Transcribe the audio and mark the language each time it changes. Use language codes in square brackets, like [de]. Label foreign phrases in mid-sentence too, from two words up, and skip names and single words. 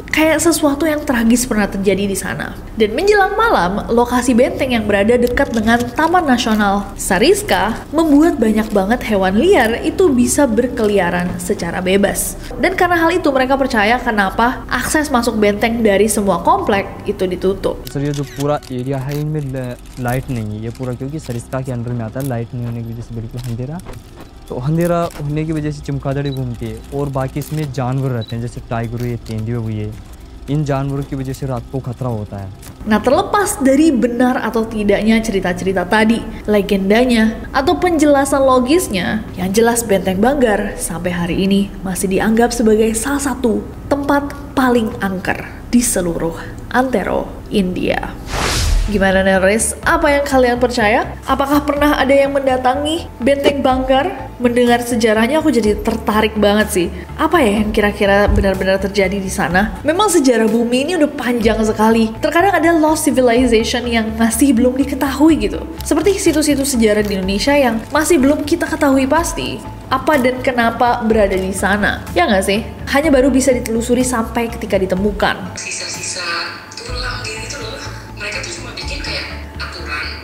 [id] Kayak sesuatu yang tragis pernah terjadi di sana. Dan menjelang malam, lokasi benteng yang berada dekat dengan Taman Nasional Sariska membuat banyak banget hewan liar itu bisa berkeliaran secara bebas. Dan karena hal itu mereka percaya kenapa akses masuk benteng dari semua komplek itu ditutup. [hi] सर ये जो पूरा एरिया है इनमें लाइट नहीं है, ये पूरा क्योंकि सरिस्का के अंडर में आता है, लाइट नहीं होने की वजह से बिल्कुल अंधेरा, तो अंधेरा होने की वजह से चमगादड़ी घूमती है और बाकी इसमें जानवर रहते हैं जैसे टाइगर हुए, तेंदुए हुए, इन जानवरों की वजह से रात को खतरा होता है. [id] Nah, terlepas dari benar atau tidaknya cerita-cerita tadi, legendanya, atau penjelasan logisnya, yang jelas Benteng Banggar sampai hari ini masih dianggap sebagai salah satu tempat paling angker di seluruh antero India. Gimana Neris? Apa yang kalian percaya? Apakah pernah ada yang mendatangi Benteng Banggar? Mendengar sejarahnya aku jadi tertarik banget sih. Apa ya yang kira-kira benar-benar terjadi di sana? Memang sejarah bumi ini udah panjang sekali. Terkadang ada [en] lost civilization [id] yang masih belum diketahui gitu. Seperti situs-situs sejarah di Indonesia yang masih belum kita ketahui pasti apa dan kenapa berada di sana. Ya nggak sih? Hanya baru bisa ditelusuri sampai ketika ditemukan. Sisa-sisa tulang gitu loh. Mereka tuh cuma bikin kayak aturan.